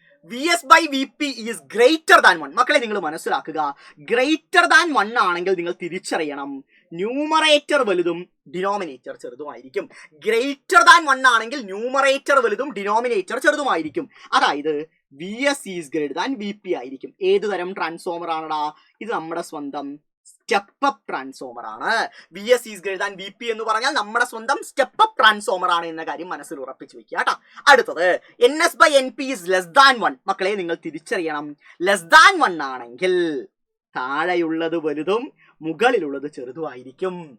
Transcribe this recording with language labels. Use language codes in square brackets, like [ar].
[en] VS by VP is greater than 1. [ml] മക്കളെ നിങ്ങൾ മനസ്സിലാക്കുക, ഗ്രേറ്റർ ദാൻ 1 ആണെങ്കിൽ നിങ്ങൾ തിരിച്ചറിയണം ന്യൂമറേറ്റർ വലുതും ഡിനോമിനേറ്റർ ചെറുതുമായിരിക്കും. ഗ്രേറ്റർ ദാൻ 1 ആണെങ്കിൽ ന്യൂമറേറ്റർ വലുതും ഡിനോമിനേറ്റർ ചെറുതുമായിരിക്കും. അതായത് [en] VS is greater than VP [ml] ആയിരിക്കും. ഏതു തരം ട്രാൻസ്ഫോമർ ആണടാ? ഇത് നമ്മുടെ സ്വന്തം സ്റ്റെപ്പ് അപ്പ് ട്രാൻസ്ഫോമർ ആണ്. [en] VS is greater than VP [ml] എന്ന് പറഞ്ഞാൽ നമ്മുടെ സ്വന്തം സ്റ്റെപ്പ് അപ്പ് ട്രാൻസ്ഫോമർ ആണ് എന്ന കാര്യം മനസ്സിൽ ഉറപ്പിച്ചു വെക്കുക കേട്ടോ. അടുത്തത് [en] NS by NP is less than 1. [ml] മക്കളെ നിങ്ങൾ തിരിച്ചറിയണം, ലെസ് ദാൻ 1 ആണെങ്കിൽ താഴെയുള്ളത് വലുതും മുകളിലുള്ളത് ചെറുതുമായിരിക്കും.